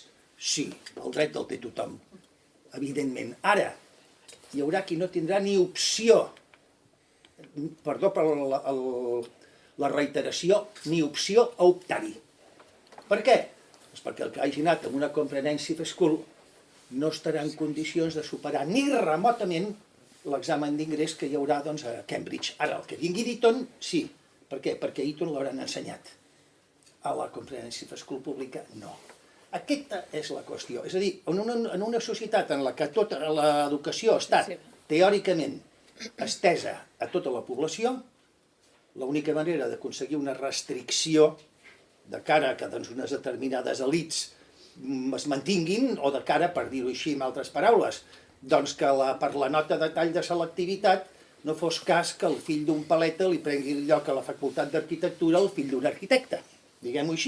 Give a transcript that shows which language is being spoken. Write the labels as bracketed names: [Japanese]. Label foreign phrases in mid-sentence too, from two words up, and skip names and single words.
[Catalan] Sí, el dret el té tothom, evidentment. Ara, hi haurà qui no tindrà ni opció, perdó per la reiteració, ni opció a optar-hi. Per què? Doncs perquè el que hagi anat en una [English] comprehensive school [Catalan] no estarà en condicions de superar ni remotament l'examen d'ingrés que hi haurà a Cambridge. Ara, el que vingui d'Eton, sí. Per què? Perquè a Eton l'hauran ensenyat. A la [English] comprehensive school [Catalan] pública, no. Aquesta és la qüestió. És a dir, en una societat en la que tota l'educació ha estat teòricament estesa a tota la població, l'única manera d'aconseguir una restricció de cara a que unes determinades elits es mantinguin, o de cara, per dir-ho així amb altres paraules, doncs que per la nota de tall de selectivitat no fos cas que el fill d'un paleta li prengui el lloc a la facultat d'arquitectura al fill d'un arquitecte, diguem-ho així.